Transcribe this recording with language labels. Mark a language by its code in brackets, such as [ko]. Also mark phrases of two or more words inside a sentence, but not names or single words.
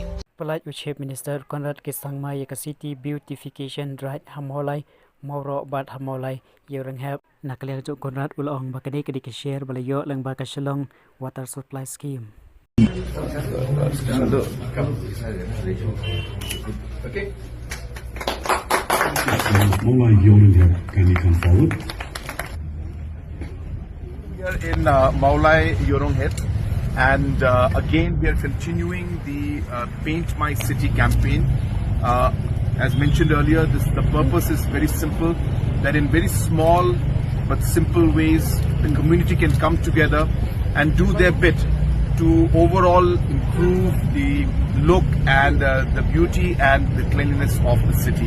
[kha] Pyllait [en] Chief Minister [kha] Conrad Kesangmai ka [en] City Beautification Right [kha] Mawlai Mawroh bat Mawlai Ïewrynghep nakaliang jo Conrad ulong bakade kadi ka share balayo lang ba ka Shillong [en] water supply scheme. Okay. Mawlai Ïewrynghep, can you come forward? We are in Mawlai Ïewrynghep, and again we are continuing the Paint My City campaign. As mentioned earlier, the purpose is very simple, that in very small but simple ways the community can come together and do their bit to overall improve the look and the beauty and the cleanliness of the city.